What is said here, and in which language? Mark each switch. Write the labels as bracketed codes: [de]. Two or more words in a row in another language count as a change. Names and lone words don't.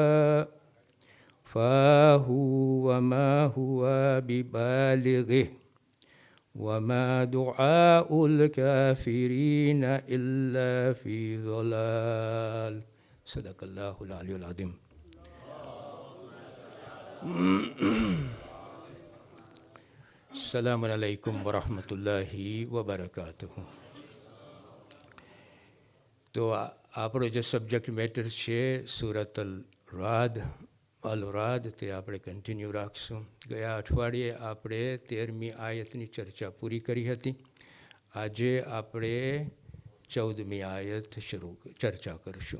[ar] فاه وما هو ببالغه وما دعاء الكافرين إلا في ضلال صدق الله العلي العظيم. السلام عليكم ورحمة الله وبركاته. [gu] તો આપણો જે [en] subject matter [gu] છે સુરત અલ રાદ તે આપણે કન્ટિન્યુ રાખશું. ગયા અઠવાડિયે આપણે 13મી આયતની ચર્ચા પૂરી કરી હતી. આજે આપણે 14મી આયત ચર્ચા કરીશું.